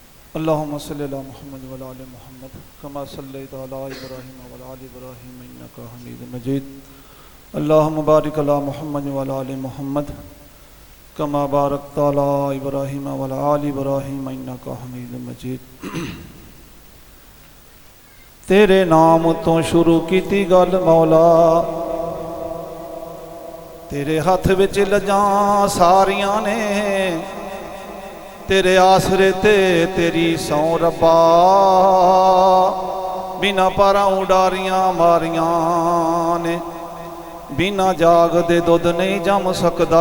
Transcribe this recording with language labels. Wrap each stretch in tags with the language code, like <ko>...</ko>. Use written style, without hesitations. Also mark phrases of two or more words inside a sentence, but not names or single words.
<ar>اللهم صل على محمد وعلى آل محمد كما صليت على إبراهيم وعلى آل إبراهيم إنك حميد مجيد. اللهم بارك على محمد وعلى آل محمد كما باركت على إبراهيم وعلى آل إبراهيم إنك حميد مجيد.</ar> <pa>ਤੇਰੇ ਨਾਮ ਤੋ ਸ਼ੁਰੂ ਕੀਤੀ ਗੱਲ ਮੌਲਾ, ਤੇਰੇ ਹੱਥ ਵਿਚ ਲੱਜਾਂ ਸਾਰੀਆਂ ਨੇ, ਤੇਰੇ ਆਸਰੇ ਤੇ ਤੇਰੀ ਸੌ ਰੱਬਾ, ਬਿਨਾ ਪਾਰਾ ਉਡਾਰੀਆਂ ਮਾਰੀਆਂ ਨੇ, ਬਿਨਾ ਜਾਗ ਦੇ ਦੁੱਧ ਨਹੀਂ ਜੰਮ ਸਕਦਾ।</pa>